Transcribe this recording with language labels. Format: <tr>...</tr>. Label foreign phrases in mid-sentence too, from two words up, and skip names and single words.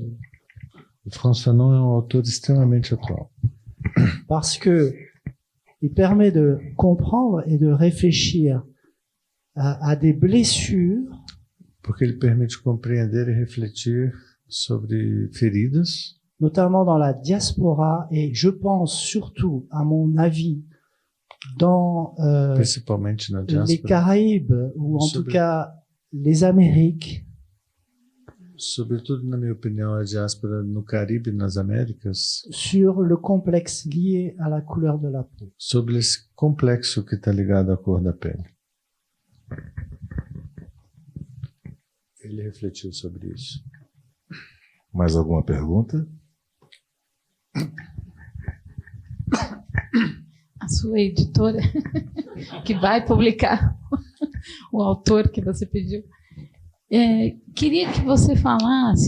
<pt>O Frantz Fanon é autor extremamente atual,</pt> <fr>parce que il permet de comprendre et de réfléchir à des blessures</fr> <pt>porque ele permite compreender e refletir sobre feridas,</pt> <fr>notamment dans la diaspora, et je pense surtout, à mon avis, dans</fr> <pt>principalmente na</pt> <fr>les</fr> <pt>diáspora,</pt> <fr>Caraïbes, ou en tout cas les Amériques,</fr> <pt>sobretudo, na minha opinião, a diáspora no Caribe e nas Américas,</pt> <fr>sur le complexe lié à la couleur de la peau.</fr> <pt>sobre esse complexo que está ligado à cor da pele. Ele refletiu sobre isso. Mais alguma pergunta? A sua editora, que vai publicar o autor que você pediu, queria que você falasse,</pt>